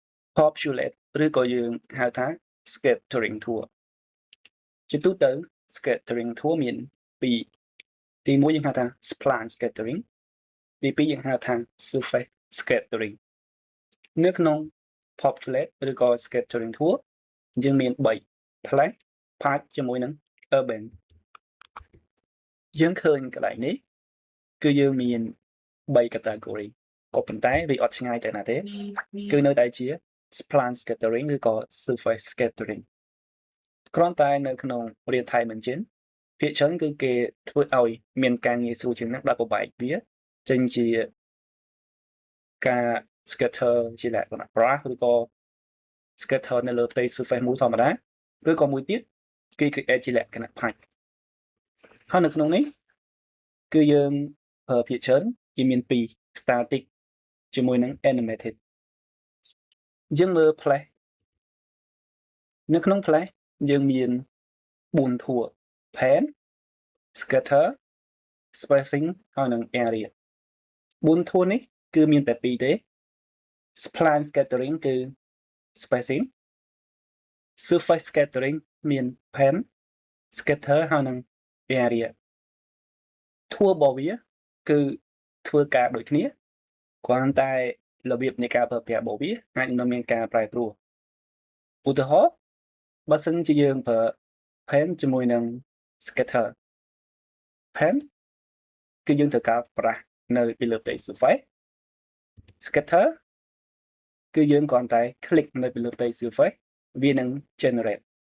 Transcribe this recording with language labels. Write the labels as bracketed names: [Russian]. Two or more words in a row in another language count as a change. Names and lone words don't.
[Khmer] populate ឬក៏យើងហៅថា [English] scattering tour [Khmer] ជាទូទៅ [English] scattering tour [Khmer] មានពីរទី1យើងហៅថា [English] spline scattering [Khmer] ទី2យើងហៅថា [English] surface scattering [Khmer] នៅក្នុង populate ឬក៏ [English] scattering tour [Khmer] យើងមាន3 [English] place patch [Khmer] ជាមួយនឹង urban យើងឃើញកន្លែងនេះគឺយើងមាន3 category ក៏ប៉ុន្តែវាអត់ឆ្ងាយទៅណាទេគឺនៅតែជា [English] spline scattering [Khmer] ឬក៏ [English] surface scattering [Khmer] គ្រាន់ តែនៅក្នុង [English] real time engine [Khmer] ភាគច្រើនគឺគេធ្វើឲ្យមានការងាយស្រួលជាងនឹងដល់ប្របែកវាចេញជាការ scatter ជាលក្ខណៈ brush ឬក៏ scatter នៅលើផ្ទៃ surface មួយធម្មតាឬក៏មួយទៀតគេ create ជាលក្ខណៈ patch ហើយនៅក្នុងនេះគឺយើង ភាគច្រើនគេមាន2 static ជាមួយនឹង animated យើងមើល place នៅក្នុង place យើងមាន4 [English] tour pan scatter spacing [Khmer] ហើយនិង area 4 tour នេះគឺមានតែ2ទេ [English] spline scattering [Khmer] គឺ spacing [English] surface scattering [Khmer] មាន [English] pan scatter [Khmer] ហើយនិង area tour របស់វាគឺធ្វើការដូចគ្នាគ្រាន់តែរបៀបនៃការប្រើប្រាស់របស់វាអាចនឹងមានការប្រែប្រួលឧទាហរណ៍បើសិនជាយើងប្រើ pen ជាមួយនឹង [English] scatter pen [Khmer] គឺយើងត្រូវការប្រាស់នៅពីលើផ្ទៃ [English] surface scatter [Khmer] គឺយើងគ្រាន់តែ click នៅពីលើផ្ទៃ surface វានឹង generate